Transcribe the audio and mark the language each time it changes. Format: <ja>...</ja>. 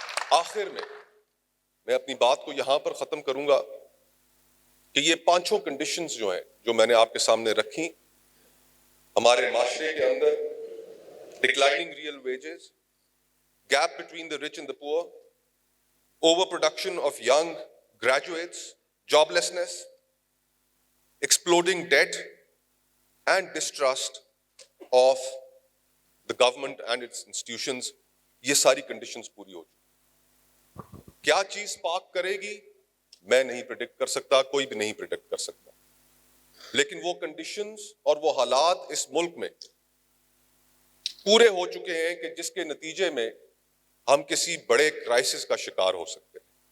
<ur>آخر میں اپنی بات کو یہاں پر ختم کروں گا کہ یہ 5 کنڈیشنز جو ہیں جو میں نے آپ کے سامنے رکھی, ہمارے معاشرے کے اندر</ur> <en>Declining real wages, gap between the rich and the poor, overproduction of young graduates, joblessness, exploding debt, and distrust of the government and its institutions.</en> <ur>یہ ساری کنڈیشنز پوری ہو چکی. کیا چیز پاک کرے گی میں نہیں پریڈکٹ کر سکتا, کوئی بھی نہیں پریڈکٹ کر سکتا, لیکن وہ کنڈیشنز اور وہ حالات اس ملک میں پورے ہو چکے ہیں کہ جس کے نتیجے میں ہم کسی بڑے کرائسس کا شکار ہو سکتے ہیں.</ur>